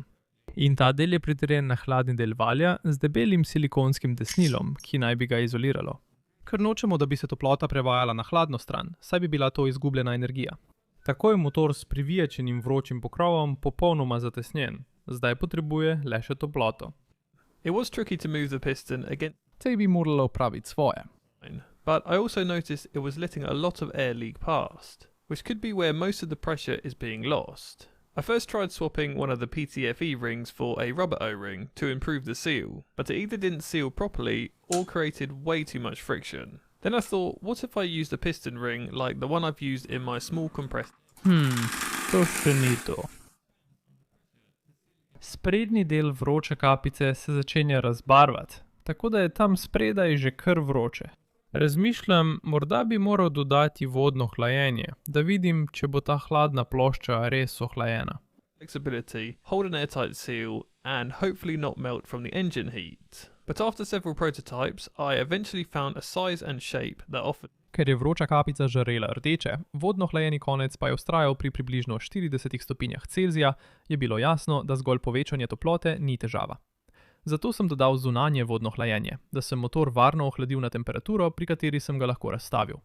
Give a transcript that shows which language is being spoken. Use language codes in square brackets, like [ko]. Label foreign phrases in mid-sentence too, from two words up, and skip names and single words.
[sl] In ta del je pritrjen na hladni del valja z debelim silikonskim tesnilom, ki naj bi ga izoliralo. Ker nočemo, da bi se toplota prevajala na hladno stran, saj bi bila to izgubljena energija. Tako je motor s privijačenim vročim pokrovom popolnoma zatesnjen, zdaj potrebuje le še toploto. [en] It was tricky to move the piston again, [sl] Tej bi moralo opraviti svoje. [en] but I also noticed it was letting a lot of air leak past, which could be where most of the pressure is being lost. I first tried swapping one of the PTFE rings for a rubber O-ring to improve the seal, but it either didn't seal properly or created way too much friction. Then I thought, what if I used a piston ring like the one I've used in my small compressor? [sl] To še ni to. Sprednji del vroče kapice se začenja razbarvati, tako da je tam spredaj že kar vroče. Razmišljam, morda bi moral dodati vodno hlajenje, da vidim, če bo ta hladna plošča res ohlajena. [en] Flexibility, hold an airtight seal, and hopefully not melt from the engine heat. But after several prototypes, I eventually found a size and shape that offered. [sl] Ker je vroča kapica žarela rdeče, vodno hlajeni konec pa je vztrajal pri približno 40 stopinjah Celzija, je bilo jasno, da zgolj povečanje toplote ni težava. Zato sem dodal zunanje vodno hlajenje, da sem motor varno ohladil na temperaturo, pri kateri sem ga lahko razstavil.